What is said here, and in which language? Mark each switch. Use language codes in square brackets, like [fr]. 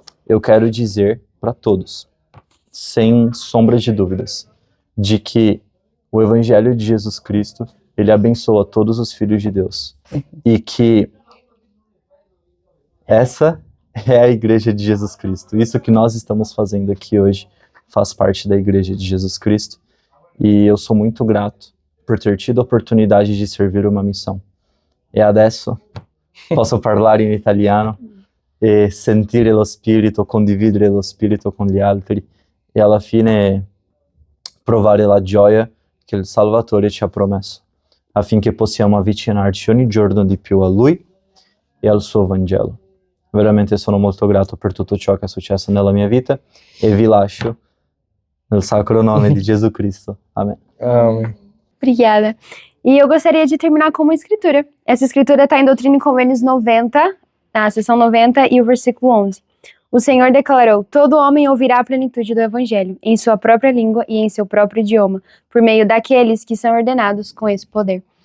[pt] Eu quero dizer para todos, sem sombra de dúvidas, de que o Evangelho de Jesus Cristo, ele abençoa todos os filhos de Deus. E que essa é a Igreja de Jesus Cristo. Isso que nós estamos fazendo aqui hoje faz parte da Igreja de Jesus Cristo. E eu sou muito grato por ter tido a oportunidade [it] di servire una missione. E adesso posso parlare in italiano e sentire lo spirito, condividere lo spirito con gli altri e alla fine provare la gioia che il Salvatore ci ha promesso, affinché possiamo avvicinarci ogni giorno di più a Lui e al suo Vangelo. Veramente sono molto grato per tutto ciò che è successo nella mia vita e vi lascio nel sacro nome di Gesù Cristo. [pt] Amém. Amém. Obrigada. E eu gostaria de terminar com uma escritura. Essa escritura está em Doutrina e Convênios 90, na seção 90 e o versículo 11. O Senhor declarou: todo homem ouvirá a plenitude do Evangelho, em sua própria língua e em seu próprio idioma, por meio daqueles que são ordenados com esse poder.